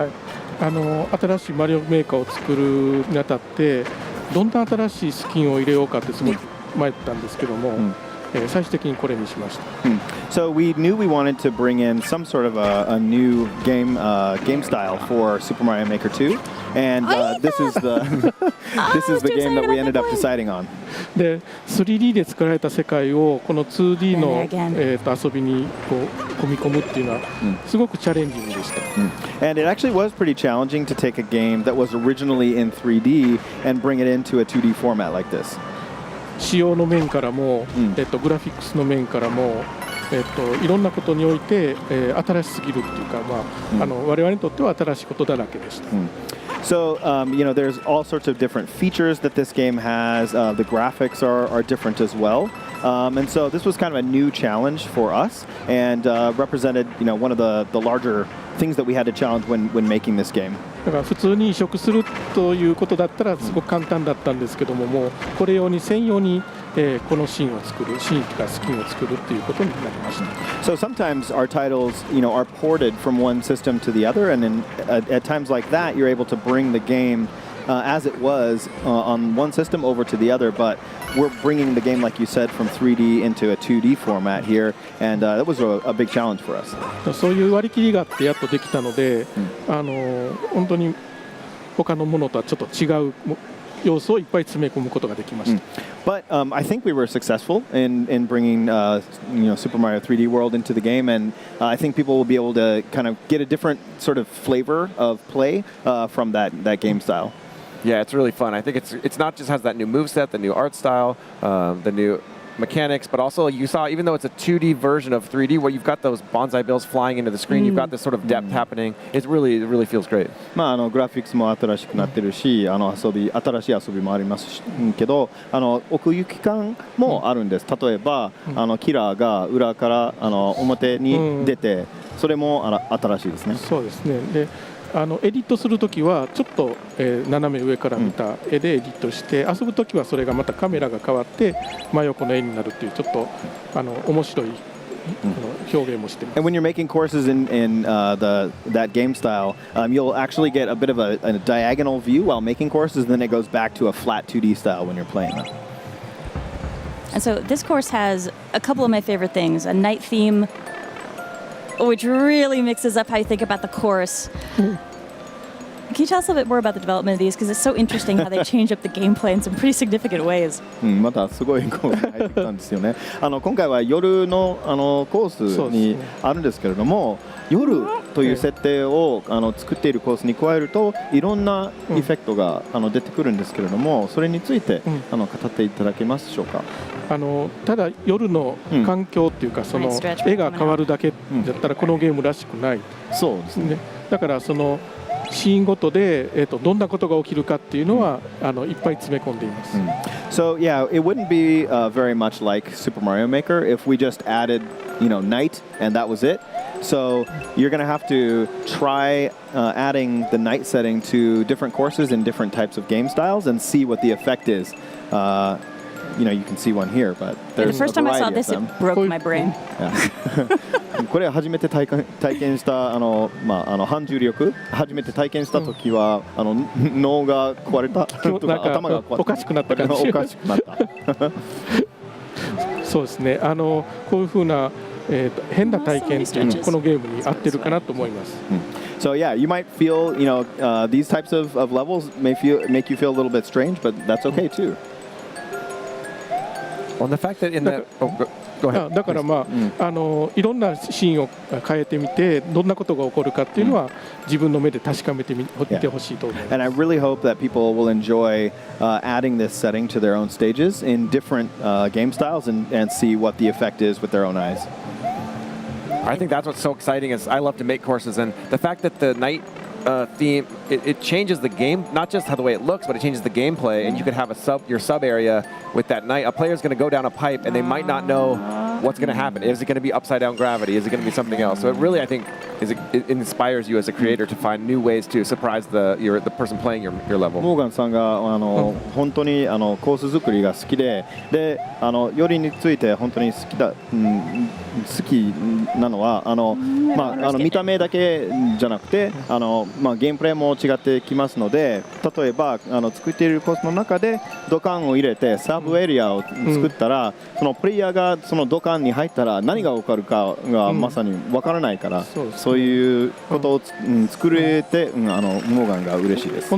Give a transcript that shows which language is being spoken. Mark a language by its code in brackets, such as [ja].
[ja] はい、新しいマリオメーカーを作るにあたってどんな新しいスキンを入れようかってすごい迷ったんですけども、最終的にこれにしました。 [en] So we knew we wanted to bring in some sort of a new game style for Super Mario Maker 2, and this is the game that we ended up deciding on. [ja] で 3D で作られた世界をこの 2D の、遊びにこう組み込むっていうのはすごくチャレンジングでした。 [en] And it actually was pretty challenging to take a game that was originally in 3D and bring it into a 2D format like this. [ja] 仕様の面からも、グラフィックスの面からも、いろんなことにおいて、新しすぎるっていうか、我々にとっては新しいことだらけでした。 [en] So, there's all sorts of different features that this game has. The graphics are different as well. And so this was kind of a new challenge for us and represented, one of the larger things that we had to challenge when making this game. [ja] だから普通に移植するということだったらすごく簡単だったんですけども、もうこれ用に専用に、このシーンを作る、シーンとかスキンを作るということになりました。 [en] So sometimes our titles, are ported from one system to the other, and then at times like that, you're able to bring the game as it was on one system over to the other, but we're bringing the game, like you said, from 3D into a 2D format here, and that was a big challenge for us. [ja] そういう割り切りがあってやっとできたので、本当に他のものとはちょっと違う要素をいっぱい詰め込むことができました。 [en] But I think we were successful in bringing Super Mario 3D World into the game, and I think people will be able to kind of get a different sort of flavor of play from that game style. Yeah, it's really fun. I think it's not just has that new moveset, the new art style, the new mechanics, but also you saw, even though it's a 2D version of 3D, where you've got those bonsai bills flying into the screen, you've got this sort of depth happening. It really feels great. [ja] グラフィックスも新しくなってるし、新しい遊びもありますけど、奥行き感もあるんです。例えば、キラーが裏から表に出て、それも新しいですね。そうですね。でエディットするときはちょっと、斜め上から見た絵でエディットして、遊ぶときはそれがまたカメラが変わって真横の絵になるっていうちょっと面白い表現もしてます。 [en] And when you're making courses in that game style, you'll actually get a bit of a diagonal view while making courses, and then it goes back to a flat 2D style when you're playing them. And so this course has a couple of my favorite things: a night theme, which really mixes up how you think about the course. Can you tell us a bit more about the development of these? Because it's so interesting how they change up the gameplay in some pretty significant ways. [ja] またすごいコースに入ってきたんですよね。今回は夜のコースにあるんですけれども、夜という設定を作っているコースに加えるといろんなエフェクトが出てくるんですけれども、それについて語っていただけますでしょうか。ただ夜の環境っていうか、その絵が変わるだけだったらこのゲームらしくない。そうですね。だからそのシーンごとで、どんなことが起きるかっていうのは、いっぱい詰め込んでいます。 [en] So yeah, it wouldn't be very much like Super Mario Maker if we just added, night and that was it. So you're going to have to try adding the night setting to different courses in different types of game styles and see what the effect is. You can see one here, but The there's a first time I saw variety of this, it them. broke my brain. [ja] これ初めて体験した反重力初めて体験した時は、脳が壊れたとか頭が壊れたおかしくなった感じおかしくなったそうですねこういうふうな、変な体験っていうのこのゲームに合ってるかなと思います。 [en] So yeah, you might feel, these types of levels make you feel a little bit strange, but that's okay too. On the fact that in the go ahead. [ja] だからいろんなシーンを変えてみてどんなことが起こるかっていうのは自分の目で確かめてみてほしいと思います。 [en] And I really hope that people will enjoy adding this setting to their own stages in different game styles and see what the effect is with their own eyes. I think that's what's so exciting is I love to make courses, and the fact that the night theme it changes the game, not just how the way it looks, but it changes the gameplay. And you could have your sub area with that night. A player's going to go down a pipe, and they might not know what's going to happen. Is it going to be upside down gravity? Is it going to be something else? So it really, I think, it inspires you as a creator to find new ways to surprise the person playing your level. [ja] モーガンさんが本当にコース作りが好きで、よりについて本当に好きなのは見た目だけじゃなくてゲームプレイも違ってきますので、例えば作っているコースの中で土管を入れてサブエリアを作ったら、そのプレイヤーがその土管に入ったら何が起こるかがまさに分からないから、そういうことを作れてモーガンが嬉しいです。